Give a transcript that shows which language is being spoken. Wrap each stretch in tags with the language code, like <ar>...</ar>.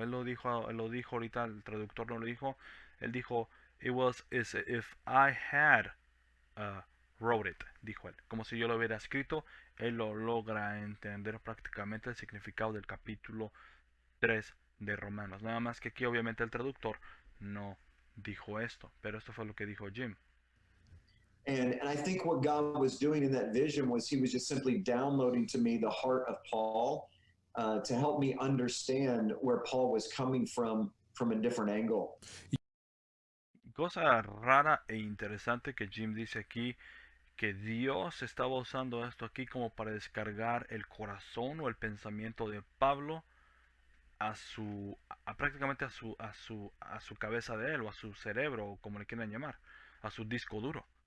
<es>Él lo dijo ahorita, el traductor no lo dijo, él dijo,</es> <en>it was as if I had wrote it,</en> <es>dijo él, como si yo lo hubiera escrito. Él lo logra entender prácticamente el significado del capítulo 3 de Romanos. Nada más que aquí obviamente el traductor no dijo esto, pero esto fue lo que dijo Jim.</es> <en>And I think what God was doing in that vision was he was just simply downloading to me the heart of Paul to help me understand where Paul was coming from a different angle.</en> <es>Cosa rara e interesante que Jim dice aquí, que Dios estaba usando esto aquí como para descargar el corazón o el pensamiento de Pablo prácticamente a su cabeza de él, o a su cerebro, o como le quieran llamar, a su disco duro.</es>